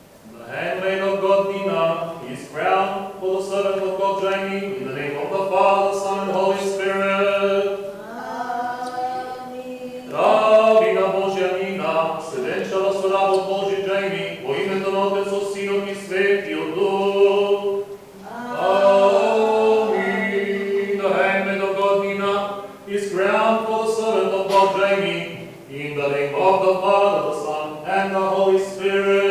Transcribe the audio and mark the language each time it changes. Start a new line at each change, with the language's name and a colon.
English: The handmaid of God Nina is crowned for the servant of God Jamie in the name of the Father, Son, and Holy Spirit.
Macedonian: Амин. Рабина Божја Нина, се венчала со работ Божи Джейми, во името на Отецот, Синот и Светиот Дух.
English: Amen. The handmaid of God Nina is crowned for the servant of God Jamie, in the name of the Father, the Son, and the Holy Spirit.